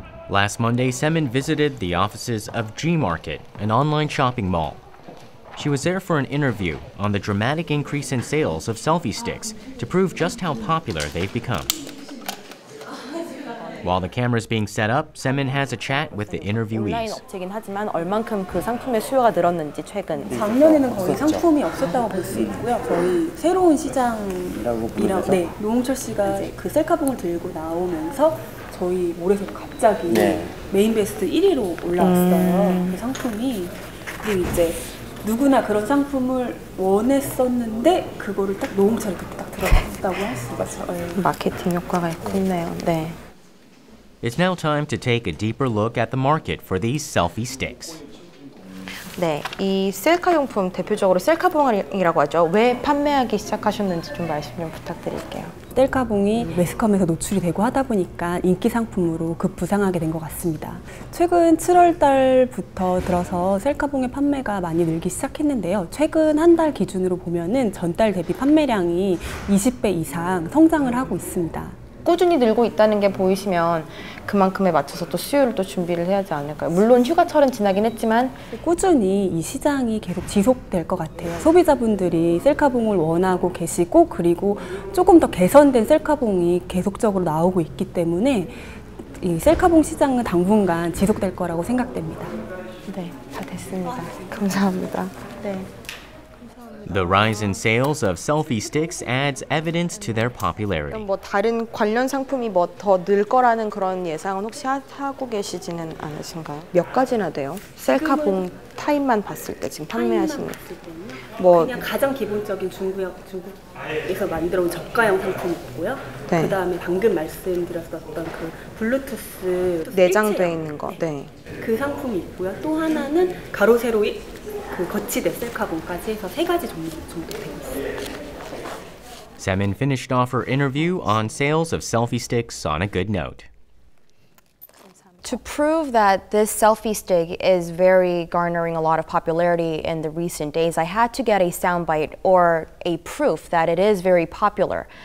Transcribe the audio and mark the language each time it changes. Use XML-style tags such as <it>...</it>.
<en>Last Monday, Se-min visited the offices of G-Market, an online shopping mall. She was there for an interview on the dramatic increase in sales of selfie sticks to prove just how popular they've become. While the camera is being set up, Se-min has a chat with the interviewees.</en> <ko>업체긴 하지만 얼만큼 그 상품의 수요가 늘었는지 최근. 작년에는 거의 상품이 없었다고 볼 수 있고요. 거의 새로운 시장이라고 네, 노홍철 씨가 그 셀카봉을 들고 나오면서 저희 몰에서 갑자기 메인 베스트 1위로 올라왔어요. 그 상품이. 그리고 이제 누구나 그런 상품을 원했었는데 그거를 딱 노홍철이 그때 딱 들어갔다고 할 수가 있어요. 마케팅 효과가 있네요. 네.</ko> <en>It's now time to take a deeper look at the market for these selfie sticks.</en> <ko>네, 이 셀카 용품 대표적으로 셀카봉이라고 하죠. 왜 판매하기 시작하셨는지 좀 말씀 좀 부탁드릴게요. 셀카봉이 매스컴에서 노출이 되고 하다 보니까 인기 상품으로 급부상하게 된 것 같습니다. 최근 7월 달부터 들어서 셀카봉의 판매가 많이 늘기 시작했는데요. 최근 한 달 기준으로 보면은 전달 대비 판매량이 20배 이상 성장을 하고 있습니다. 꾸준히 늘고 있다는 게 보이시면 그만큼에 맞춰서 또 수요를 또 준비를 해야 하지 않을까요? 물론 휴가철은 지나긴 했지만 꾸준히 이 시장이 계속 지속될 것 같아요. 소비자분들이 셀카봉을 원하고 계시고 그리고 조금 더 개선된 셀카봉이 계속적으로 나오고 있기 때문에 이 셀카봉 시장은 당분간 지속될 거라고 생각됩니다. 네, 다 됐습니다. 감사합니다. 네.</ko> <en>The rise in sales of selfie sticks adds evidence to their popularity.</en> <ko>뭐 다른 관련 상품이 뭐 더 늘 거라는 그런 예상은 혹시 하고 계시지는 않으신가요? 몇 가지나 돼요? 셀카봉 타입만 봤을 때 지금 판매하시는 뭐 그냥 가장 기본적인 중국에서 만들어 온 저가형 상품이 있고요. 네. 그 다음에 방금 말씀드렸었던 그 블루투스 내장돼 있는 거. 네. 그 상품이 있고요. 또 하나는 가로 세로 그 거치대 셀카봉까지 해서 3가지 정도 되어 있습니다.</ko> <en>Se-min finished off her interview on sales of selfie sticks on a good note. To prove that this selfie stick is very garnering a lot of popularity in the recent days, I had to get a soundbite or a proof that it is very popular.</en>